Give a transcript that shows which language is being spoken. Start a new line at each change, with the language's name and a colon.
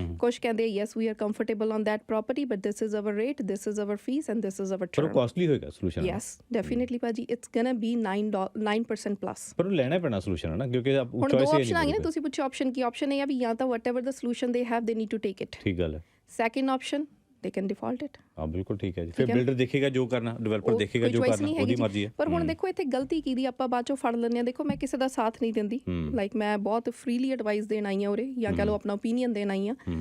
Punjabi: ਕੁਛ ਕਹਿੰਦੇ
English: Yes we are comfortable on that property but this is our rate, this is our fee and this is our term.
Punjabi: ਪਰ costly ਹੋਏਗਾ solution?
English: Yes definitely ਭਾਜੀ, it's gonna be 9% plus.
Punjabi: ਪਰ ਉਹ ਲੈਣਾ ਪੈਣਾ solution ਹੈ ਨਾ, ਕਿਉਂਕਿ ਹੁਣ ਦੋ ਆਪਸ਼ਨ ਆ ਗਏ ਨਾ, ਤੁਸੀਂ ਪੁੱਛੋ ਆਪਸ਼ਨ ਕੀ? ਆਪਸ਼ਨ ਇਹ ਆ ਵੀ ਜਾਂ ਤਾਂ
English: whatever the solution they have they need to take it,
Punjabi: ਠੀਕ ਗੱਲ ਹੈ।
English: Second option they can default it।
Punjabi: ਹਾਂ ਬਿਲਕੁਲ ਠੀਕ ਹੈ ਜੀ, ਫਿਰ ਬਿਲਡਰ ਦੇਖੇਗਾ ਜੋ ਕਰਨਾ, ਡਿਵੈਲਪਰ ਦੇਖੇਗਾ ਜੋ ਕਰਨਾ, ਉਹਦੀ ਮਰਜ਼ੀ ਹੈ। ਪਰ ਹੁਣ ਦੇਖੋ ਇੱਥੇ ਗਲਤੀ ਕੀ ਦੀ ਆਪਾਂ ਬਾਅਦ ਚੋਂ ਫੜ ਲੈਂਦੇ ਆ। ਦੇਖੋ ਮੈਂ ਕਿਸੇ ਦਾ ਸਾਥ ਨਹੀਂ ਦਿੰਦੀ, ਲਾਈਕ ਮੈਂ ਬਹੁਤ ਫ੍ਰੀਲੀ ਐਡਵਾਈਸ ਦੇਣ ਆਈ ਆ ਉਰੇ, ਜਾਂ ਕਹ ਲਓ ਆਪਣਾ ਓਪੀਨੀਅਨ ਦੇਣ ਆਈ ਆ।